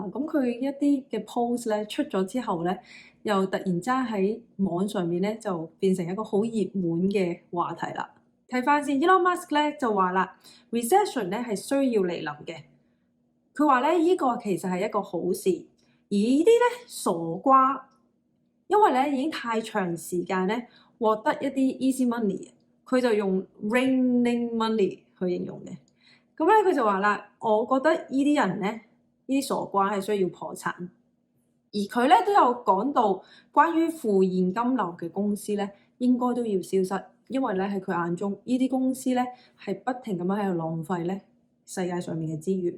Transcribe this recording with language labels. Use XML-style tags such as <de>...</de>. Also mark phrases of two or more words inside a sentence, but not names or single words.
<yue>咁佢一啲嘅 post 咧出咗之後咧，又突然之間喺網上面咧就變成一個好熱門嘅話題啦。睇翻先 ，Elon Musk 咧就話啦 ，recession 咧係需要嚟臨嘅。佢話咧呢個其實係一個好事，而呢啲咧傻瓜，因為咧已經太長時間咧獲得一啲</yue> <en>easy money，</en> <yue>佢就用</yue> <en>raining money</en> <yue>去形容嘅。咁咧佢就話啦，我覺得呢啲人咧，呢啲傻瓜係需要破產。而佢咧都有講到關於負現金流嘅公司咧，應該都要消失。因為咧喺佢眼中，呢啲公司咧係不停咁樣喺度浪費咧世界上面嘅資源。</yue>